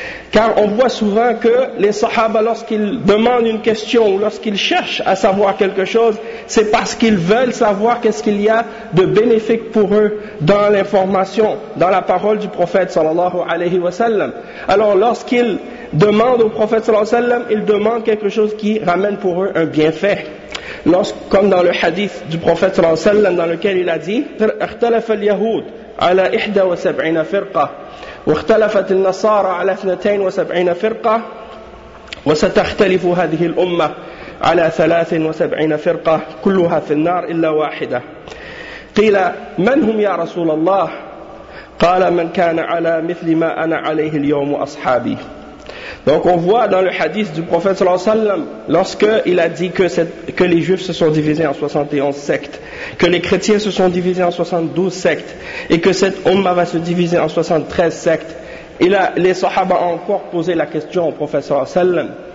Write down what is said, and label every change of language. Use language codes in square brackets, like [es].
[fr] Car on voit souvent que les sahaba, lorsqu'ils demandent une question ou lorsqu'ils cherchent à savoir quelque chose, c'est parce qu'ils veulent savoir qu'est-ce qu'il y a de bénéfique pour eux dans l'information, dans la parole du prophète sallallahu alayhi wa sallam. Alors lorsqu'ils demandent au prophète sallallahu alayhi wa sallam, ils demandent quelque chose qui ramène pour eux un bienfait. Comme dans le hadith du prophète sallallahu alayhi wa sallam, dans lequel il a dit [ar] « اختلف اليهود على 71 فرقة » واختلفت النصارى على 72 فرقة وستختلف هذه الأمة على 73 فرقة كلها في النار إلا واحدة قيل من هم يا رسول الله قال من كان على مثل ما أنا عليه اليوم أصحابي. [fr] Donc on voit dans le hadith du prophète sallallahu alayhi wa sallam, lorsque il a dit que les juifs se sont divisés en 71 sectes, que les chrétiens se sont divisés en 72 sectes, et que cette umma va se diviser en 73 sectes, et là, les sahaba ont encore posé la question au prophète sallallahu alayhi wa sallam.